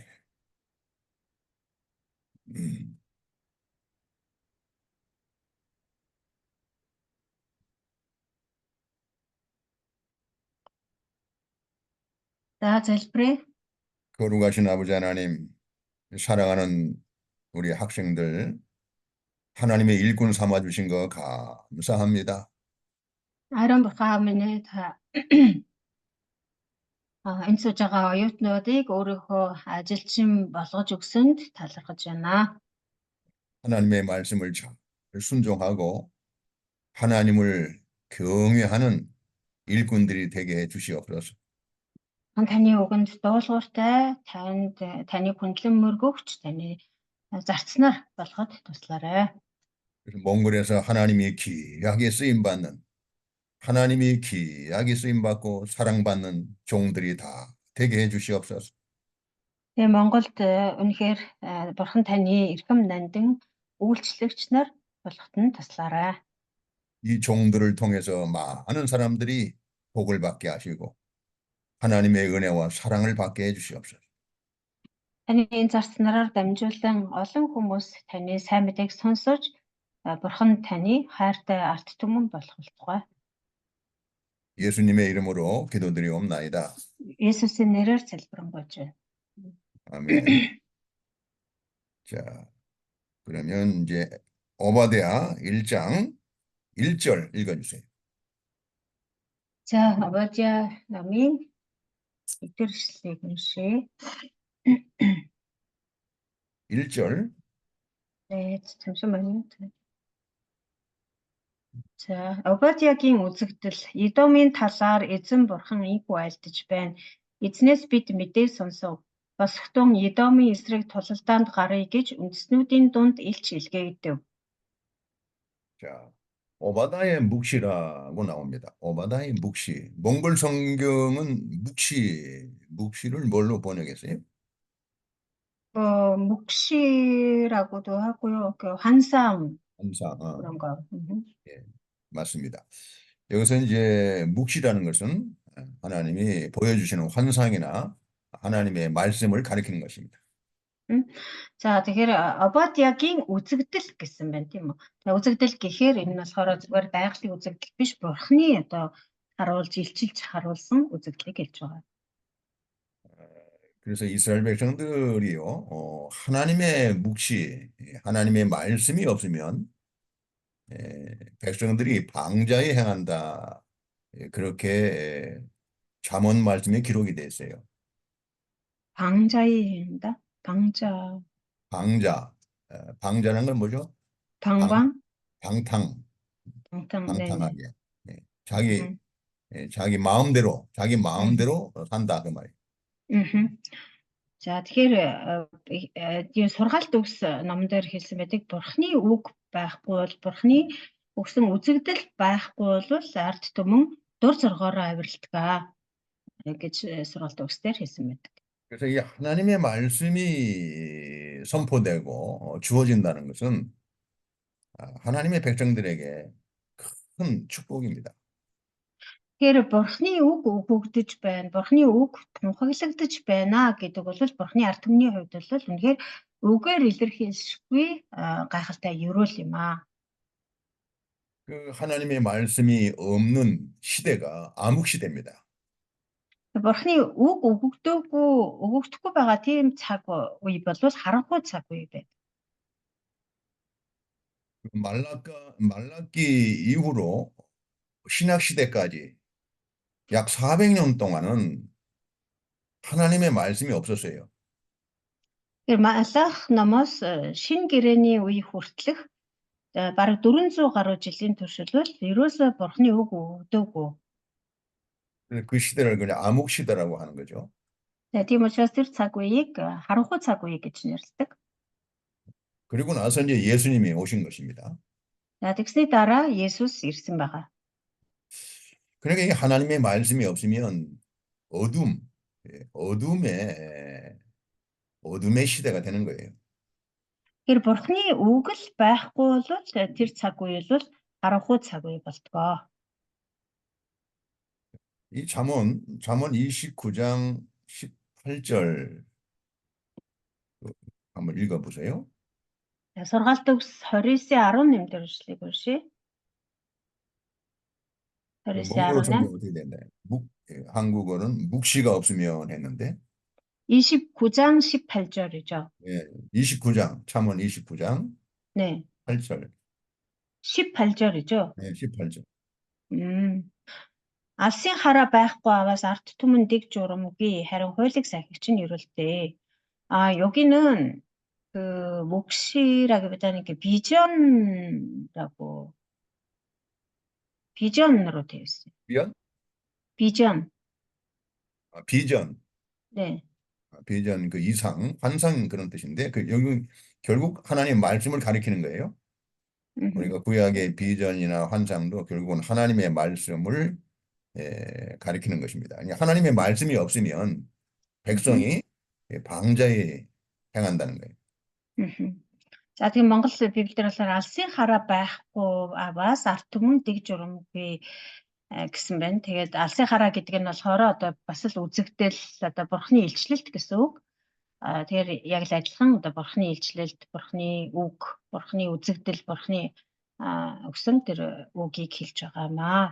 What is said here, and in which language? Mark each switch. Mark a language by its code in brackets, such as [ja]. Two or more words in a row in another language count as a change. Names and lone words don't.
[mn] За залбирая. [ko] 거룩하신 아버지 하나님, 사랑하는 우리 학생들, 하나님의 일꾼 삼아 주신 거 감사합니다. [mn] Ариун бурхан минь та энэ сууж байгаа оюутнуудыг өөрийнхөө ажилчин болгож өгсөнд талархаж байна. [ko] 하나님의 말씀을 잘 순종하고 하나님을 경외하는 일꾼들이 되게 해 주시옵소서. [mn] Таны үгэнд дуулууртай, таны хүндлэн мөргөгч, таны зарцнаар болгоод туслаарай. [ko] 그래서 몽골에서 하나님이 귀하게 쓰임 받고 사랑받는 종들이 다 되게 해 주시옵소서. [mn] Тэгээ Монголд үнэхээр бурхан таны эрхэм нандин үйлчлэгч нар болгоход нь туслаарай. [ko] 이 종들을 통해서 많은 사람들이 복을 받게 하시고 하나님의 은혜와 사랑을 받게 해주시옵소서. [mn] Таны энэ зарцнараар дамжуулан олон хүмүүс таны сайн мэдээг сонсож Бурхан таны хайртай арт түмэн болох болтугай. [ko] 예수님의 이름으로 기도드리옵나이다. [mn] Есүсийн нэрээр залбирanгуйж байна. [ko] 아멘. 자, 그러면 이제 오바댜 1장 1절 읽어주세요. [mn] За, Обадия намын итгэршлийг уншъя. [ko] 1절 잠시만요. [mn] За, Обадиагийн үзэгдэл Идомын талаар эзэн бурхан ийхүү айлдаж байна. Эзнээс бид мэдээ сонсов. Босхтун Идомын эсрэг тулалдаанд гарыг гэж үндэстнүүдийн дунд илч илгээдэг. [ko] 자, 오바다의 묵시라고 나옵니다. 오바다의 묵시. 몽골 성경은 묵시를 뭘로 번역했어요? 묵시라고도 하고요. 그 환상 환상. 그런 거. 예, 맞습니다. 여기서 이제 묵시라는 것은 하나님이 보여주시는 환상이나 하나님의 말씀을 가리키는 것입니다. [mn] За тэгэхээр Обадиагийн үзэгдэл гэсэн байна тийм үү. Тэгээ үзэгдэл гэхээр энэ нь болохоор зүгээр байгалийн үзэгдэл биш, Бурхны одоо харуулж илчилж харуулсан үзэгдлийг хэлж байгаа. [ko] 그래서 이스라엘 백성들이요, 하나님의 묵시, 하나님의 말씀이 없으면 백성들이 방자에 행한다. 그렇게 잠언 말씀에 기록이 돼 있어요. 방자이다. 방자. 방자는 건 뭐죠? 방방. 방탕. 방탕. 방탕하게. 네네. 자기 마음대로 산다 그 말이에요. [mn] За тэгэхээр энэ сургаалт өгс номон дээр хэлсэн байдаг Бурхны үг байхгүй бол Бурхны өгсөн үзэгдэл байхгүй бол ард түмэн дур зоргоороо авиралдаг гэж сургаалт өгс дээр хэлсэн байдаг. [ko] 그래서 이 하나님의 말씀이 선포되고 주어진다는 것은 하나님의 백성들에게 큰 축복입니다. [mn] Тэгэхээр Бурхны үг өгөгдөж байна, Бурхны үг тунхаглагдаж байна гэдэг бол Бурхны ард түмний хувьд бол үнэхээр үгээр илэрхийлшгүй гайхалтай ерөөл юм аа. [ko] 그 하나님의 말씀이 없는 시대가 암흑 시대입니다. [mn] Бурхны үг өгөгдөхгүй байгаа тийм цаг үе бол харанхуй цаг үе байдаг. [ko] 말라기 이후로 신약 시대까지 약 400년 동안은 하나님의 말씀이 없었어요. [mn] Тэр Малах номоос шинэ гэрээний үе хүртэлх бараг 400 гаруй жилийн туршилбал ерөөсөө Бурхны үг өгдөөгүй. [ko] 그 시대를 그냥 암흑 시대라고 하는 거죠. [mn] Тийм учраас тэр цаг үеийг харанхуй цаг үе гэж нэрлэдэг. [ko] 그리고 나서 이제 예수님이 오신 것입니다. [mn] Тэгсний дараа Есүс ирсэн байгаа. [ko] 그러니까 이 하나님의 말씀이 없으면 어둠의 시대가 되는 거예요. [mn] Тэр Бурхны үг л байхгүй бол тэр цаг үе бол харанхуй цаг үе болтгоо. [ko] 이 잠언 29장 18절 한번 읽어보세요. [mn] Сургаалт өгс 29:18 дээр ишлэгийг уншъя. [ko] 몽골어 29:18. 성경 어떻게 됐나요? 한국어는 묵시가 없으면 했는데 29장 18절이죠. 예, 29장 잠언 29장 네. 8절. 18절이죠. 네, 18절. [mn] Алсын хараа байхгүй аваас арт түмэн дэг журамгүй харин хуулийг сахигч нь ирүүлдэг. [ko] 여기는 그 묵시라기보다는 비전으로 되어 있어요. 비전. 비전. 네. 비전 그 이상, 환상 그런 뜻인데 여기 결국 하나님의 말씀을 가리키는 거예요. 우리가 구약의 비전이나 환상도 결국은 하나님의 말씀을 가리키는 것입니다. 하나님의 말씀이 없으면 백성이 방자에 행한다는 거예요. [mn] За тийм Монгол Библиэр болохоор алсын хараа байхгүй бас арт түмэн дэг журамгүй гэсэн байна. Тэгээд алсын хараа гэдэг нь болохоор одоо бас л үзэгдэл одоо бурхны илчлэлт гэсэн үг. Тэгэхээр яг л адилхан одоо бурхны илчлэлт, бурхны үг, бурхны үзэгдэл, бурхны өгсөн тэр үгийг хэлж байгаамаа.